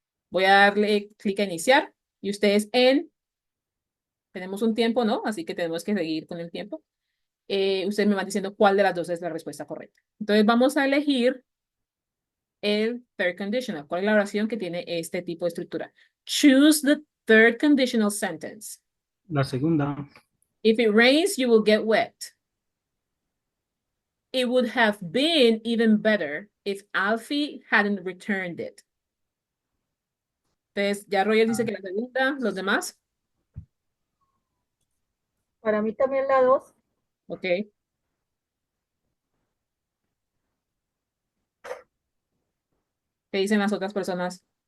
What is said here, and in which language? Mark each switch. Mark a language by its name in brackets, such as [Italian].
[Spanish] Voy a darle clic a iniciar y ustedes tenemos un tiempo, ¿no? Así que tenemos que seguir con el tiempo. Ustedes me van diciendo cuál de las dos es la respuesta correcta. Entonces vamos a elegir el third conditional. ¿Cuál es la oración que tiene este tipo de estructura? [English] Choose the third conditional sentence. [Spanish] La segunda. [English] If it rains, you will get wet. It would have been even better if Alfie hadn't returned it. [Spanish] Entonces, ya Roger dice que la segunda, los demás. Para mí también la 2. Ok. ¿Qué dicen las otras personas?